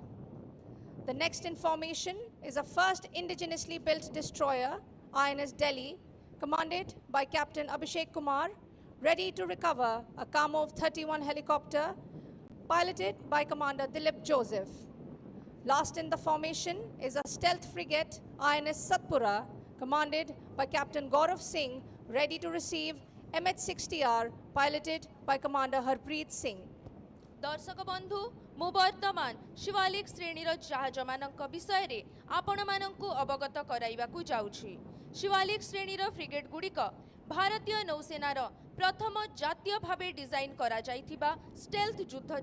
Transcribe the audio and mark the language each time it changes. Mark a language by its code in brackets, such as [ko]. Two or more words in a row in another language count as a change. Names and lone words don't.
[en] The next in formation is a first indigenously built destroyer, INS Delhi, commanded by Captain Abhishek Kumar, ready to recover a Kamov 31 helicopter, piloted by Commander Dilip Joseph. Last in the formation is a stealth frigate, INS Satpura, commanded by Captain Gaurav Singh, ready to receive MH-60R piloted by Commander Harpreet Singh. [or] ଦର୍ଶକ ବନ୍ଧୁ ମୁଁ ବର୍ତ୍ତମାନ ଶିବାଳିକ ଶ୍ରେଣୀର ଜାହାଜ ମାନଙ୍କ ବିଷୟ ରେ ଆପଣ ମାନଙ୍କୁ ଅବଗତ କରାଇବାକୁ ଯାଉଛି। ଶିବାଳିକ ଶ୍ରେଣୀର ଫ୍ରିଗେଟ୍ ଗୁଡ଼ିକ ଭାରତୀୟ ନୌସେନାର ପ୍ରଥମ ଜାତୀୟ ଭାବେ ଡିଜାଇନ୍ କରା ଯାଇଥିବା ଷ୍ଟେଲ୍ଥ ଯୁଦ୍ଧ